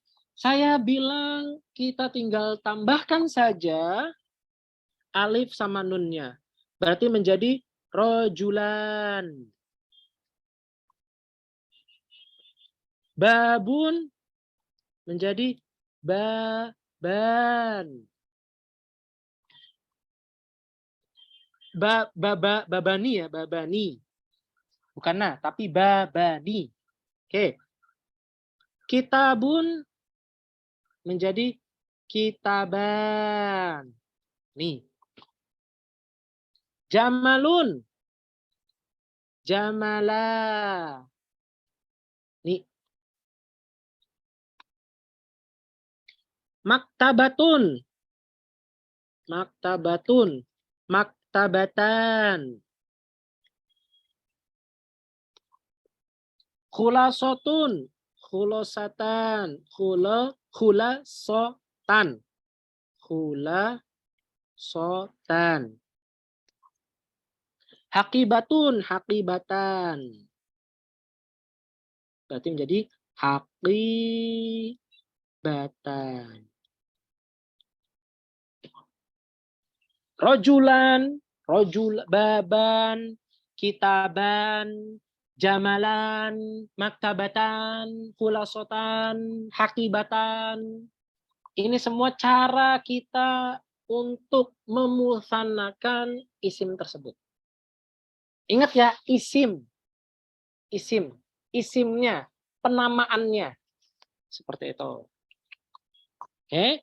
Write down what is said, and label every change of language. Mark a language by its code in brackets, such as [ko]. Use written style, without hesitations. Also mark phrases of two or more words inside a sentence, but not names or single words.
[id] Saya bilang kita tinggal tambahkan saja alif sama nunnya. Berarti menjadi rojulan. Babun menjadi baban. Babani ya, babani. Bukan nah, tapi babani. Oke. Kitabun menjadi kitaban. Nih. Jamalun. Jamala. Nih. Maktabatun. [ar] مكتبةٌ. مكتبةً. [id] Khulasotun. [ar] خلاصةً. خلاصةً. خلاصةً. حقيبةٌ. [id] Hakibatan. Berarti menjadi hakibatan. [ar] رجلاً، باباً، كتاباً، جمالاً، مكتبةً، خلاصةً، حقيبةً. [id] Ini semua cara kita untuk memusanakan isim tersebut. Ingat ya, isim. Isimnya, penamaannya. Seperti itu. Oke.